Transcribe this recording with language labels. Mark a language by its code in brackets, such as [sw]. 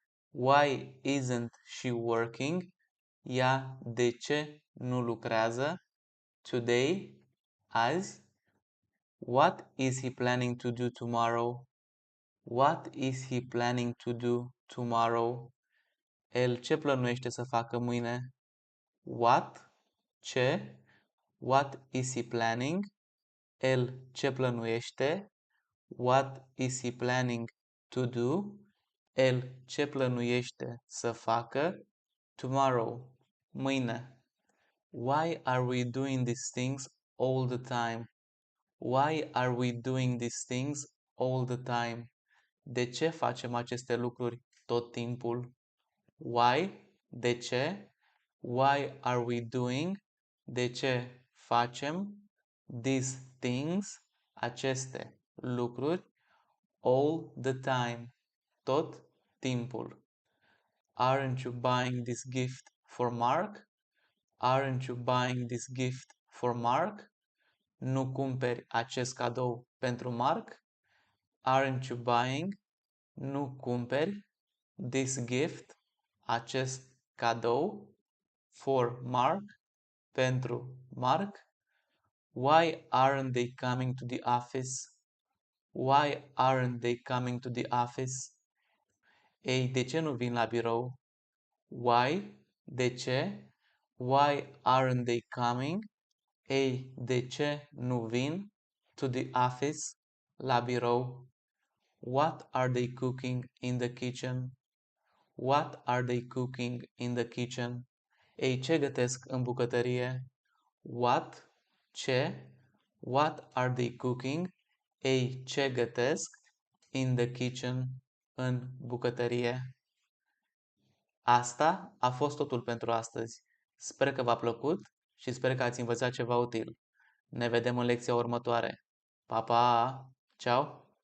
[en] Why isn't she working? [ro] Ea de ce nu lucrează? [en] Today? [ro] Azi? [en] What is he planning to do tomorrow? What is he planning to do tomorrow? [ro] El ce plănuiește să facă mâine? [en] What? [ro] Ce? [en] What is he planning? [ro] El ce plănuiește? [en] What is he planning to do? [ro] El ce plănuiește să facă? [en] Tomorrow. [ro] Mâine. [en] Why are we doing these things all the time? Why are we doing these things all the time? [ro] De ce facem aceste lucruri tot timpul? [en] Why? [ro] De ce? [en] Why are we doing? [ro] De ce facem? [en] These things, [ro] aceste lucruri, [en] all the time, [ro] tot timpul. [en] Aren't you buying this gift for Mark? Aren't you buying this gift for Mark? [ro] Nu cumperi acest cadou pentru Mark? [en] Aren't you buying? [ro] Nu cumperi [en] this gift, [ro] acest cadou [en] for Mark, [ro] pentru Mark? [en] Why aren't they coming to the office? Why aren't they coming to the office? [ro] Ei, de ce nu vin la birou? [en] Why? [ro] De ce? [en] Why aren't they coming? [ro] Ei, de ce nu vin [en] to the office? [ro] La birou. [en] What are they cooking in the kitchen? What are they cooking in the kitchen? [ro] Ei, ce gătesc în bucătărie? [en] What? [ro] Ce? [en] What are they cooking? [ro] Ei, ce gătesc? [en] In the kitchen. [ro] În bucătărie. Asta a fost totul pentru astăzi. Sper că v-a plăcut și sper că ați învățat ceva util. Ne vedem în lecția următoare. Pa, pa! Ciao!